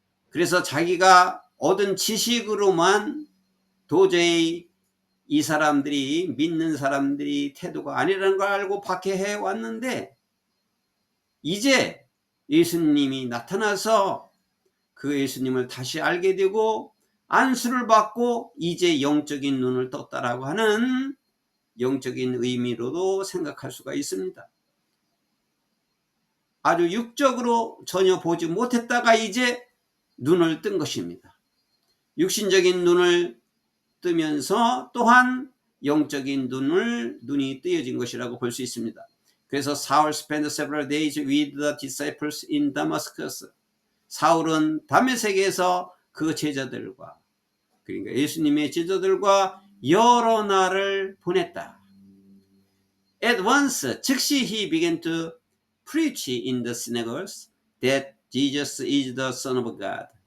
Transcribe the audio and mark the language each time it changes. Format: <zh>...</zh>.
<ko>그래서 자기가 얻은 지식으로만 도저히 이 사람들이, 믿는 사람들이 태도가 아니라는 걸 알고 박해해 왔는데, 이제 예수님이 나타나서 그 예수님을 다시 알게 되고 안수를 받고 이제 영적인 눈을 떴다라고 하는 영적인 의미로도 생각할 수가 있습니다. 아주 육적으로 전혀 보지 못했다가 이제 눈을 뜬 것입니다. 육신적인 눈을 뜨면서 또한 영적인 눈이 뜨여진 것이라고 볼 수 있습니다. 그래서</ko> <en>Saul spent several days with the disciples in Damascus.</en> <ko>사울은 다메섹에서 그 제자들과, 그러니까 예수님의 제자들과 여러 날을 보냈다.</ko> <en>At once,</en> <ko>즉시</ko> <en>he began to preach in the synagogues that Jesus is the Son of God.</en>